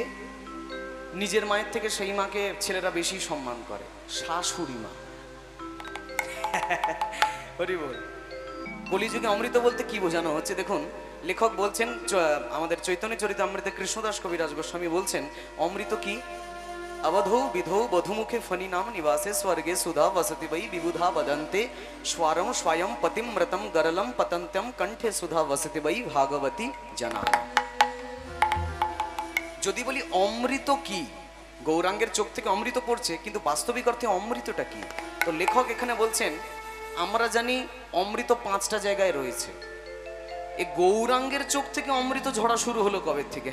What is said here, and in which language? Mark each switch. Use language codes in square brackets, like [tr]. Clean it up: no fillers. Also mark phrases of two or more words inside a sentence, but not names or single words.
[bn] নিজের মায়ের থেকে সেই মাকে ছেলেরা বেশি সম্মান করে, শাশুড়ি মা। হরি বল। কলিযুগে অমৃত বলতে কি বোঝানো হচ্ছে দেখুন, লেখক বলছেন, আমাদের চৈতন্য চরিতামৃতে কৃষ্ণদাস কবিরাজ গোস্বামী বলছেন, অমৃত কি? [sa] अवधौ विधौ बधुमुखे फनी नाम निवासे स्वर्गे सुधा वसति वै विबुधा वदन्ते स्वारम स्वयं पतिमृतं गरलं पतन्त्यं कंठे सुधा वसति वै भागवती जना। [bn] যদি বলি অমৃত কি, গৌরাঙ্গের চোখ থেকে অমৃত পড়ছে, কিন্তু বাস্তবিক অর্থে অমৃতটা কি? তো লেখক এখানে বলছেন, আমরা জানি অমৃত 5টা জায়গায় রয়েছে। এই গৌরাঙ্গের চোখ থেকে অমৃত ঝরা শুরু হলো কবে থেকে?